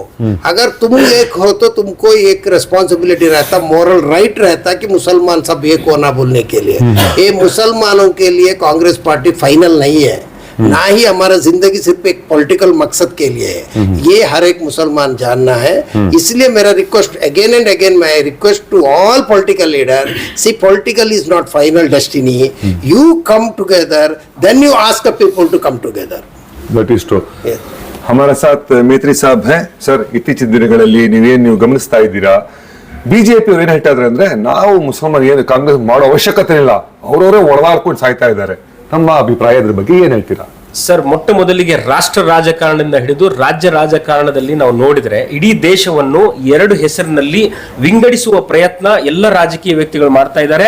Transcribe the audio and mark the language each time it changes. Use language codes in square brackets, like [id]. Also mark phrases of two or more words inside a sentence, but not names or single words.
[hi] अगर तुम एक हो तो तुमको एक रिस्पॉन्सिबिलिटी रहता, [en] moral right [hi] रहता कि मुसलमान सब एक होना बोलने के लिए। ये मुसलमानों के लिए कांग्रेस पार्टी फाइनल नहीं है, ना ही हमारा जिंदगी सिर्फ एक पॉलिटिकल मकसद के लिए है, ये हर एक मुसलमान जानना है। इसलिए मेरा [en] request again and again, my request to all political leader, see political is not final destiny, you come together, then you ask the people to come together. That is true. [hi] हमारे साथ मैत्री साहब हैं. [kn] ಸರ್, ಇತ್ತೀಚಿನ ದಿನಗಳಲ್ಲಿ ನೀವು ಗಮನಿಸ್ತಾ ಇದ್ದೀರಾ, ಬಿಜೆಪಿ ಅವರು ಏನ್ ಹೇಳ್ತಾ ಇದ್ದಾರೆ ಅಂದ್ರೆ, ನಾವು ಮುಸಲ್ಮಾನ್ ಏನು ಕಾಂಗ್ರೆಸ್ ಮಾಡೋ ಅವಶ್ಯಕತೆ ಇಲ್ಲ, ಅವರವರೇ ಒಳಗಾಡ್ಕೊಂಡು ಸಾಯ್ತಾ ಇದ್ದಾರೆ. ನಮ್ಮ ಅಭಿಪ್ರಾಯ ಅದ್ರ ಬಗ್ಗೆ ಏನ್ ಹೇಳ್ತೀರಾ? ಸರ್, ಮೊಟ್ಟ ಮೊದಲಿಗೆ ರಾಷ್ಟ್ರ ರಾಜಕಾರಣದಿಂದ ಹಿಡಿದು ರಾಜ್ಯ ರಾಜಕಾರಣದಲ್ಲಿ ನಾವು ನೋಡಿದ್ರೆ ಇಡೀ ದೇಶವನ್ನು ಎರಡು ಹೆಸರಿನಲ್ಲಿ ವಿಂಗಡಿಸುವ ಪ್ರಯತ್ನ ಎಲ್ಲ ರಾಜಕೀಯ ವ್ಯಕ್ತಿಗಳು ಮಾಡ್ತಾ ಇದ್ದಾರೆ.